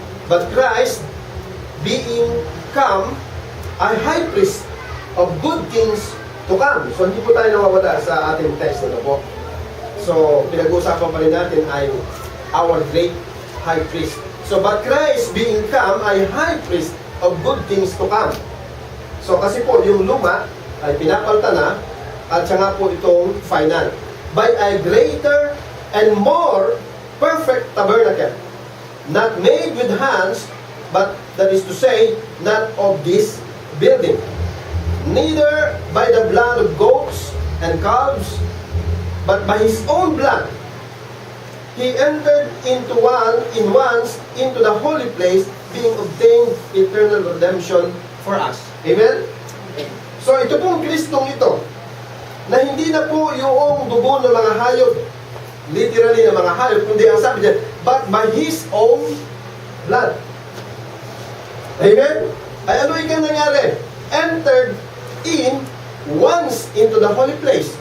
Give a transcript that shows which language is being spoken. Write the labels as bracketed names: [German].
[English] But Christ, being come, a high priest of good things to come. [Filipino] So, hindi po tayo nawawala sa ating text na po. So, pinag-uusapan pa rin natin ay [English] our great high priest. So, but Christ being come, a high priest of good things to come. [Filipino] So, kasi po, yung luma ay pinapalta na, at siya nga po itong final. [English] By a greater and more perfect tabernacle, not made with hands, but that is to say, not of this building. Neither by the blood of goats and calves, but by His own blood, He entered once into the holy place, being obtained eternal redemption for us. Amen? [Filipino] So ito pong Kristong ito, na hindi na po yung dugo ng mga hayop, literally ng mga hayop, kundi ang sabi niya, [English] but by His own blood. [Filipino] Amen? Ay ano ikang nangyari? [English] Entered in once into the holy place.